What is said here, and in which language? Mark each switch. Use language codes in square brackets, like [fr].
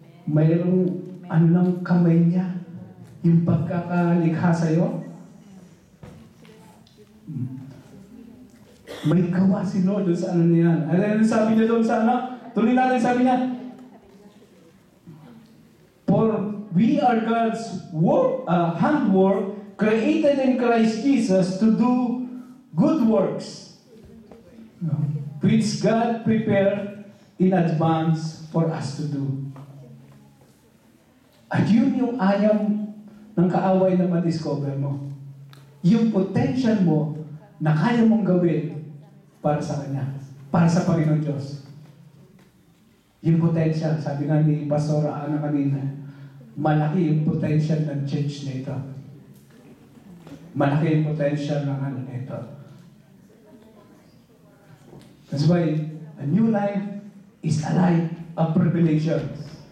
[tl] Mayroong ano ng kamay niya. Yung pagkakalikha sa'yo. May gawa si Lord doon sa ano na yan. Ano sabi niya doon sa ano? Tuloy natin sabi niya. [en] For we are God's handwork created in Christ Jesus to do good works, which God prepared in advance for us to do. [tl] At yun yung ayaw ng kaaway na ma-discover mo. Yung potential mo na kaya mong gawin para sa Kanya, para sa Panginoon Diyos. Yung potential, sabi nga ni Pastor Ana kanina, malaki yung potential ng church na ito. Malaki yung potential ng ano na ito. [en] That's why a new life is a life of revelations.